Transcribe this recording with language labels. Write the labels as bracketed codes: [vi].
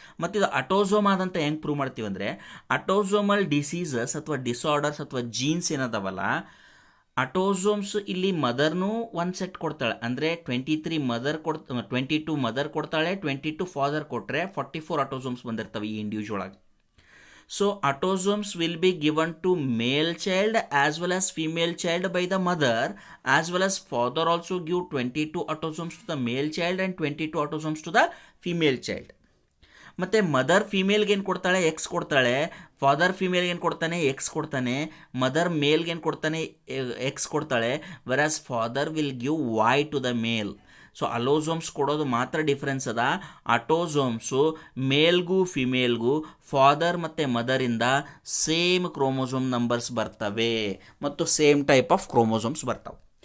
[kn] ಮತ್ತು ಇದು ಅಟೋಸೋಮ್ ಆದಂತ ಹೆಂಗೆ ಪ್ರೂವ್ ಮಾಡ್ತೀವಿ ಅಂದರೆ ಅಟೋಸೋಮಲ್ ಡಿಸೀಸಸ್ ಅಥವಾ ಡಿಸಾರ್ಡರ್ಸ್ ಅಥವಾ ಜೀನ್ಸ್ ಏನದಾವಲ್ಲ, ಅಟೋಸೋಮ್ಸ್ ಇಲ್ಲಿ ಮದರ್ನೂ ಒಂದು ಸೆಟ್ ಕೊಡ್ತಾಳೆ ಅಂದರೆ 22 ಮದರ್ ಕೊಡ್ತಾಳೆ, 22 ಫಾದರ್ ಕೊಟ್ಟರೆ 44 ಅಟೋಸೋಮ್ಸ್ ಬಂದಿರ್ತವೆ ಈ ಇಂಡಿವಿಜುವಲ್ ಆಗಿ. [en] So autosomes will be given to male child as well as female child by the mother, as well as father also give 22 autosomes to the male child and 22 autosomes to the female child. [kn] ಮತ್ತು mother ಫೀಮೇಲ್ಗೆ ಏನು ಕೊಡ್ತಾಳೆ, X ಕೊಡ್ತಾಳೆ, father ಫೀಮೇಲ್ಗೆ ಏನು ಕೊಡ್ತಾನೆ, X ಕೊಡ್ತಾನೆ, mother ಮೇಲ್ಗೆ ಏನು ಕೊಡ್ತಾನೆ, X ಕೊಡ್ತಾಳೆ, [en] Whereas father will give Y to the male. [kn] So ಅಲೋಸೋಮ್ಸ್ ಕೊಡೋದು ಮಾತ್ರ ಡಿಫ್ರೆನ್ಸ್ ಅದ. ಅಟೋಸೋಮ್ಸು ಮೇಲ್ಗೂ ಫಿಮೇಲ್ಗೂ ಫಾದರ್ ಮತ್ತು ಮದರಿಂದ ಸೇಮ್ ಕ್ರೋಮೋಸೋಮ್ ನಂಬರ್ಸ್ ಬರ್ತವೆ ಮತ್ತು ಸೇಮ್ ಟೈಪ್ ಆಫ್ ಕ್ರೋಮೋಸೋಮ್ಸ್ ಬರ್ತವೆ.